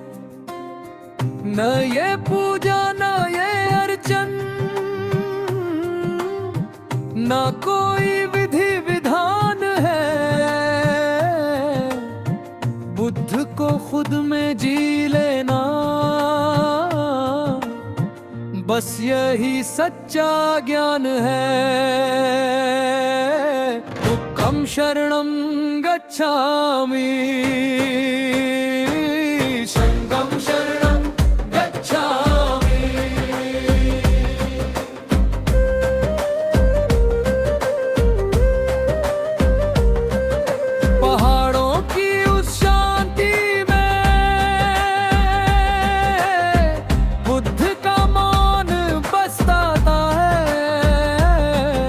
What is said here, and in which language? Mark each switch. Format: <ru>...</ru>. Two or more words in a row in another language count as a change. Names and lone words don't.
<hi>न ये पूजा न ये अर्चन न कोई विधि विधान है, बुद्ध को खुद में जी लेना बस यही सच्चा ज्ञान है।</hi> <sa>दुक्खम शरणम गच्छामि, संघम शरणम गच्छामि।</sa> <hi>पहाड़ों की उस शांति में बुद्ध का मौन बसता है।</hi>